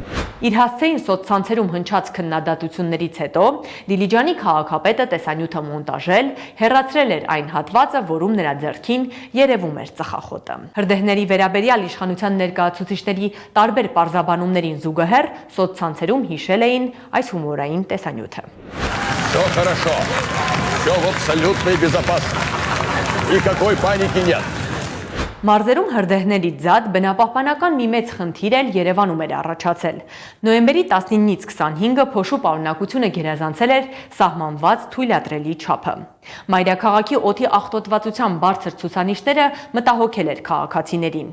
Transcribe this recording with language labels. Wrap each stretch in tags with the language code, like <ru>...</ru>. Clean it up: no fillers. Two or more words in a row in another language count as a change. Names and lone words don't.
<hy>Իր հասցեին սոցցանցերում հնչած քննադատություններից հետո Դիլիջանի քաղաքապետը տեսանյութը մոնտաժել, հեռացրել էր այն հատվածը, որում նրա ձեռքին երևում էր ծխախոտը։ Հրդեհների վերաբերյալ իշխանության ներկայացուցիչների տարբեր պարզաբանումներին զուգահեռ սոցցանցերում հիշել էին այս հումորային տեսանյութը։</hy> <ru>Всё хорошо. Всё в абсолютной безопасности. Никакой паники нет.</ru> <hy>Մարզերում հրդեհների ձատ բնապահպանական մի մեծ խնդիր էլ Երևանում էր առաջացել։ Նոյեմբերի 19-ից 25-ը փոշու պարունակությունը գերազանցել էր սահմանված թույլատրելի չափը։ Մայրաքաղաքի օդի աղտոտվածության բարձր ցուցանիշները մտահոգել էր քաղաքացիներին։</hy>